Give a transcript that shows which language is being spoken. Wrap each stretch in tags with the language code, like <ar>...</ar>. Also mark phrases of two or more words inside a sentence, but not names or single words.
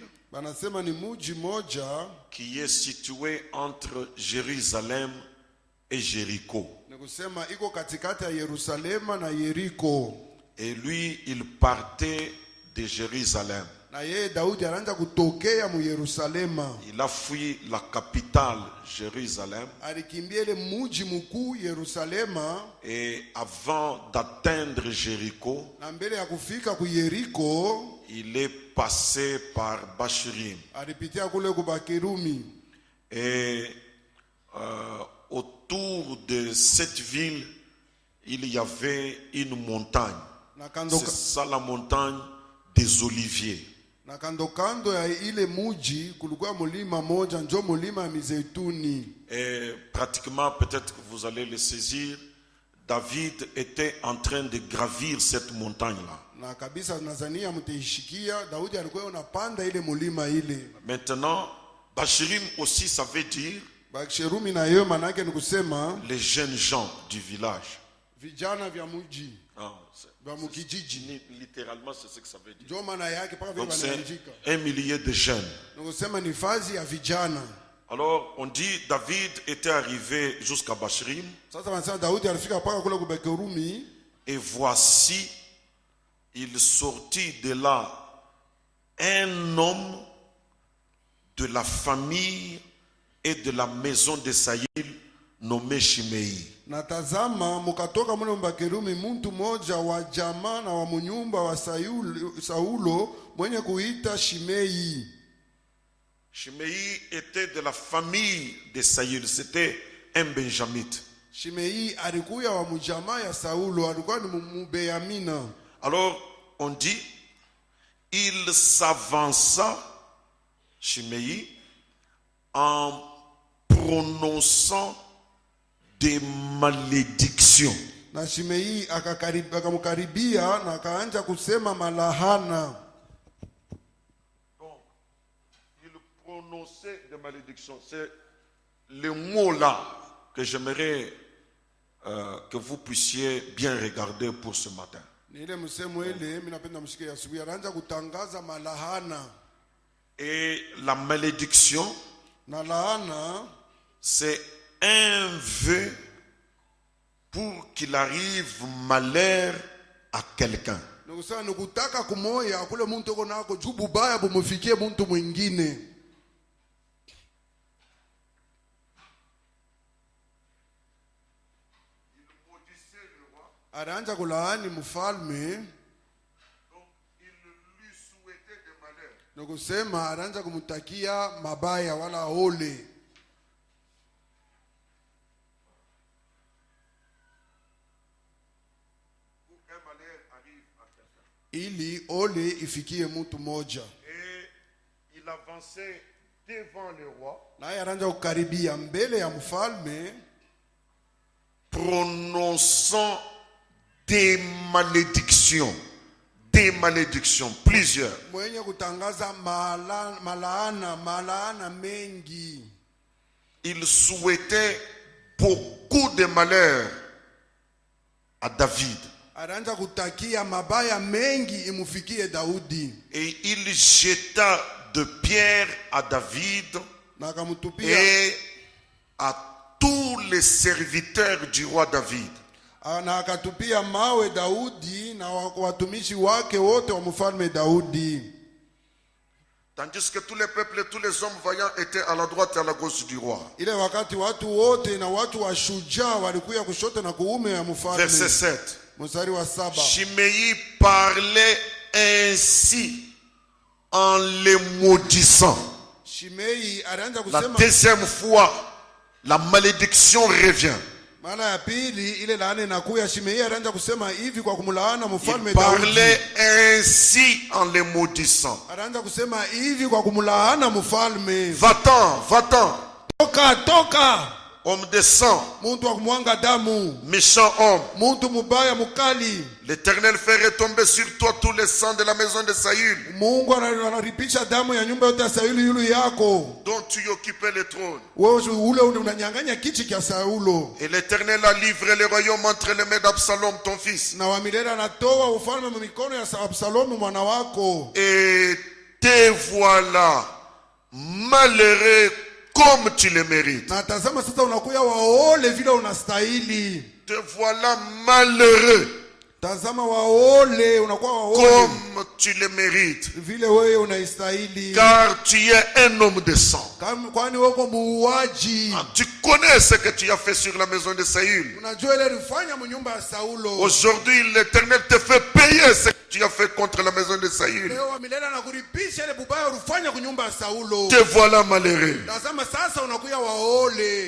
<sw>banasema ni muji moja</sw> <fr>qui est située entre Jérusalem et Jéricho.</fr> <sw>Nikusema iko katikati ya Yerusalema na Yeriko.</sw> <fr>Et lui, il partait de Jérusalem.</fr> <sw>Na yeye Daudi anaanza kutokea mu Yerusalema.</sw> <fr>Il a fui la capitale Jérusalem.</fr> <sw>Alikimbia ile muji mkuu Yerusalema.</sw> <fr>Et avant d'atteindre Jéricho,</fr> <sw>na mbele ya kufika ku Yeriko,</sw> <fr>il est passé par Bachurim.</fr> <sw>Alipitia kule ku Bakerumi.</sw> <fr>Et autour de cette ville, il y avait une montagne. C'est ça la montagne des Oliviers.</fr> <sw>Na kando ya ile muji kulikuwa mulima moja njo mulima ya mizeituni.</sw> <fr>Et pratiquement, peut-être que vous allez le saisir, David était en train de gravir cette montagne-là.</fr> <sw>Na kabisa nazania mteishikia Daudi alikuwa unapanda ile mulima ile.</sw> <fr>Maintenant, Bachurim aussi ça veut dire</fr> <sw>Bacherumi na yeye manake ni kusema</sw> <fr>les jeunes gens du village.</fr> <sw>Vijana vya muji.</sw> <fr>Littéralement, c'est ce que ça veut dire. Donc c'est un millier de jeunes. Alors, on dit David était arrivé jusqu'à Bachurim. Et voici, il sortit de là un homme de la famille et de la maison de Saïl, nommé Shimei.</fr> <sw>Na tazama mukatoka mule mbakerumi muntu moja wa jamaa na wa munyumba wa Saulo mwenye kuita Shimei.</sw> <fr>Shimei était de la famille de Saül, c'était un benjamite.</fr> <sw>Shimei alikuya wa mujamaa ya Saulo, alikuwa ni Mubeyamina.</sw> <fr>Alors on dit, il s'avança, Shimei, en prononçant des malédictions.</fr> <sw>Na Shimei akamukaribia na akaanza kusema malahana.</sw> <fr>Donc, il prononçait des malédictions. C'est le mot-là que j'aimerais que vous puissiez bien regarder pour ce matin. Et la malédiction, c'est un vœu pour qu'il arrive malheur à quelqu'un.</fr> <sw>Anaanza kulaani mfalme.</sw> <fr>Donc il lui souhaitait des malheurs.</fr> <sw>Nokusema anaanza kumtakia mabaya wala ole.</sw> <fr>Pour qu'un malheur arrive à quelqu'un.</fr> <sw>Ili ole ifikie mtu moja.</sw> <fr>Et il avançait devant le roi.</fr> <sw>Naye anaanza kukaribia mbele ya mfalme,</sw> <fr>prononçant des malédictions, plusieurs.</fr> <sw>Mwenye kutangaza malaana mengi.</sw> <fr>Il souhaitait beaucoup de malheurs à David.</fr> <sw>Anaanza kutakia mabaya mengi imufikie Daudi.</sw> <fr>Et il jeta de pierres à David et à tous les serviteurs du roi David.</fr> <sw>Na akatupia mawe Daudi na watumishi wake wote wa mfalme Daudi.</sw> <fr>Tandis que tous les peuples et tous les hommes vaillants étaient à la droite et à la gauche du roi.</fr> <sw>Ile wakati watu wote na watu wa shujaa walikuwa kushoto na kuume ya mfalme.</sw> <fr>Verset 7.</fr> <sw>Mstari wa 7.</sw> <fr>Shimei parlait ainsi en les maudissant.</fr> <sw>Shimei alianza</sw> <fr>La</fr> <sw>kusema,</sw> <fr>deuxième fois, la malédiction revient.</fr> <sw>mara ya pili ile laana inakuya. Shimei alianza kusema hivi kwa kumlaana mfalme</sw> <fr>Il</fr> <sw>Daudi.</sw> <fr>parlait ainsi en les maudissant.</fr> <sw>Alianza kusema hivi kwa kumlaana mfalme.</sw> <fr>Va-t'en, va-t'en.</fr> <sw>Toka, toka.</sw> <fr>Homme de sang,</fr> <sw>Muntu wa kumwanga damu.</sw> <fr>méchant homme.</fr> <sw>Muntu mubaya mukali.</sw> <fr>L'Éternel fait retomber sur toi tous les sangs de la maison de Saül,</fr> <sw>Mungu anaripisha damu ya nyumba yote ya Sauli yulu yako.</sw> <fr>dont tu occupais le trône.</fr> <sw>Wewe ule unanyang'anya kiti cha Saulo.</sw> <fr>Et l'Éternel a livré le royaume entre les mains d'Absalom, ton fils.</fr> <sw>Na wa milele anatoa ufalme mikono ya Absalomu mwana wako.</sw> <fr>Et te voilà malheureux comme tu le mérites.</fr> <sw>Na tazama sasa unakuya waole vile unastahili.</sw> <fr>Te voilà malheureux</fr> <sw>Tazama waole, unakuwa waole</sw> <fr>comme tu le mérites.</fr> <sw>vile wewe unaistahili.</sw> <fr>Car tu es un homme de sang.</fr> <sw>Kwani wewe muuaji.</sw> <fr>Tu connais ce que tu as fait sur la maison de Saül.</fr> <sw>Unajua ile ulifanya mnyumba ya Saulo.</sw> <fr>Aujourd'hui, l'Éternel te fait payer ce que tu as fait contre la maison de Saül.</fr> <sw>Leo wa milele anakulipisha ile bubaya ulifanya kunyumba ya Saulo.</sw> <fr>Te voilà malheureux.</fr> <sw>Tazama sasa unakuya waole.</sw>